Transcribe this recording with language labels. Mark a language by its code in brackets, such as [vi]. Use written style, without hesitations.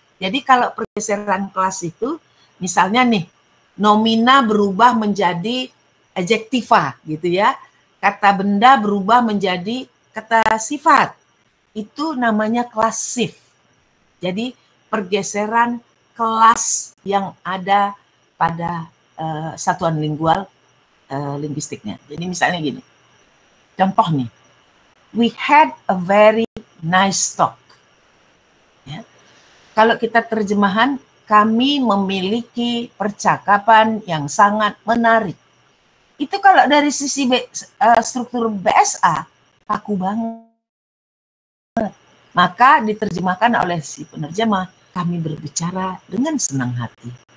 [id] Jadi kalau pergeseran kelas itu, misalnya nih, nomina berubah menjadi adjektiva gitu ya. Kata benda berubah menjadi kata sifat. Itu namanya kelas shift. Jadi pergeseran kelas yang ada pada satuan lingual linguistiknya. Jadi misalnya gini, contoh nih, [en] we had a very nice talk. [id] Ya. Kalau kita terjemahan, kami memiliki percakapan yang sangat menarik. Itu kalau dari sisi struktur BSA, kaku banget. Maka diterjemahkan oleh si penerjemah, kami berbicara dengan senang hati.